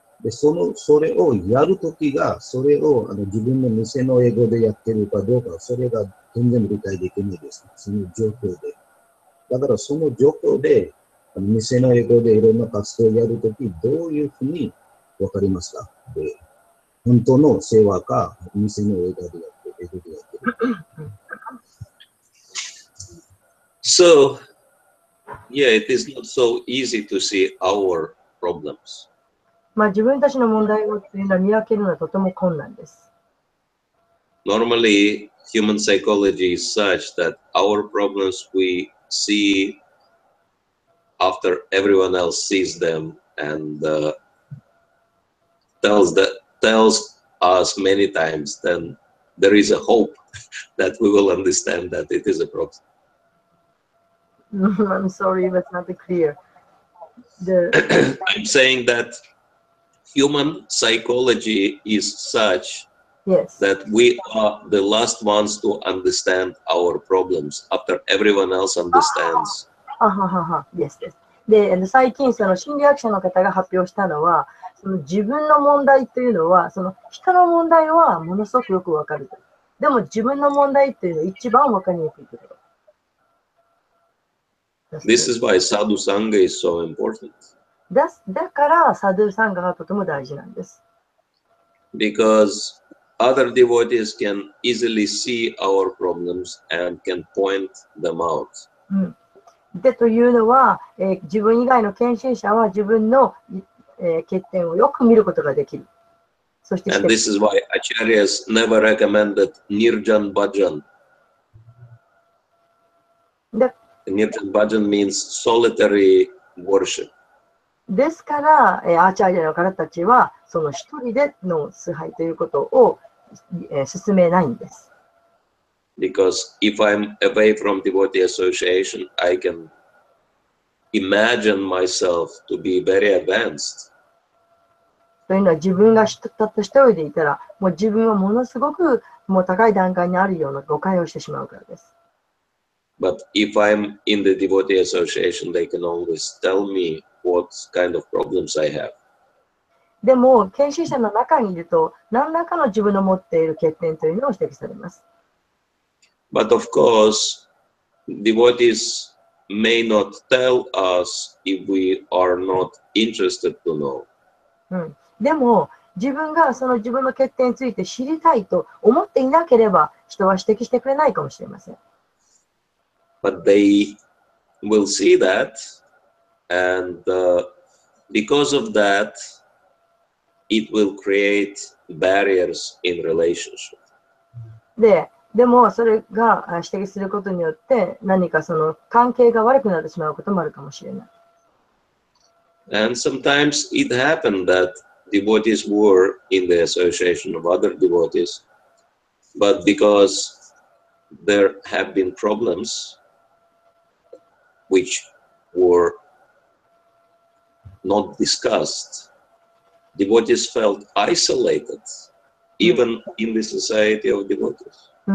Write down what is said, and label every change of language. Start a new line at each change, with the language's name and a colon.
Japanese: で、それをやるときが、それを自分の偽の英語でやってるかどうか、それが全然理解できないですね。その状況で。だからその状況で、偽の英語でいろんな活動をやるとき、どういうふうにわかりますか？で、本当の世話か、偽の英語でやってる。
English: So, yeah, it is not so easy to see our problems.
Japanese: 自分たちの問題をというのは見分けるのはとても困難です。
English: Normally, human psychology is such that our problems we see after everyone else sees them and tells us many times, then there is a hope that we will understand that it is a problem. I'm sorry, that's not clear. I'm saying that human psychology is such that we are the last ones to understand our problems after everyone else understands
Japanese: あははは、ですです。で、最近その心理学者の方が発表したのは、その自分の問題というのは、その人の問題はものすごくよくわかると。でも自分の問題っていうのは一番わかりにくいところ。
English: This is why sadhu sangha is so important.
Japanese: だからサドゥサンガがとても大事なんです。
English: Because other devotees can easily see our problems and can point them out.
Japanese: で、というのは、自分以外の献身者は自分の、欠点をよく見ることができる。そして、
English: And this is why acharyas never recommended nirjan bhajan. Nirjan bhajan means solitary worship.
Japanese: ですから、アーチャーリアの方たちは、その一人での崇拝ということを、進めないんです。
English: Because if I'm away from devotee association, I can imagine myself to be very advanced.
Japanese: というのは自分がたった一人でいたら、もう自分はものすごくもう高い段階にあるような誤解をしてしまうからです。
English: But if I'm in the devotee association, they can always tell me what kind of problems I have.
Japanese: でも、献身者の中にいると、何らかの自分の持っている欠点というのを指摘されます。
English: But of course, devotees may not tell us if we are not interested to know.
Japanese: でも、自分がその自分の欠点について知りたいと思っていなければ、人は指摘してくれないかもしれません。
English: But they will see that, and because of that, it will create barriers in relationship.
Japanese: でも、それが指摘することによって、何かその関係が悪くなってしまうこともあるかもしれない。
English: And sometimes it happened that devotees were in the association of other devotees, but because there have been problems which were not discussed, devotees felt isolated, even in the society of devotees.